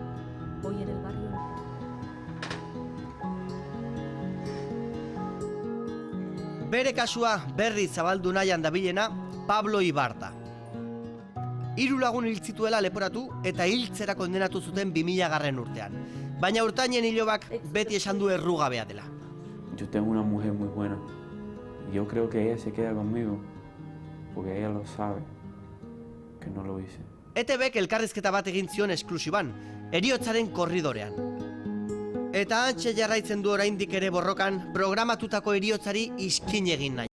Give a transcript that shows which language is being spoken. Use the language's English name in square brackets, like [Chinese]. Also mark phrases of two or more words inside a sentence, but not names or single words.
[Basque] Bere kasua berri zabaldu nahian dabilena Pablo Ibarta. 3 lagun hil zituela leporatu eta hiltzera kondenatu zuten 2000 urtean. Baina urtainen hilobak beti esan du errugabea dela. [Spanish] Yo tengo una mujer muy buena. Yo creo que ella se queda conmigo porque ella lo sabe que no lo hice. [Basque] ETBek elkarrizketa bat egin zion esklusiban, heriotzaren korridorean. Eta hantxe jarraitzen du oraindik ere borrokan programatutako heriotzari iskin egin nahi.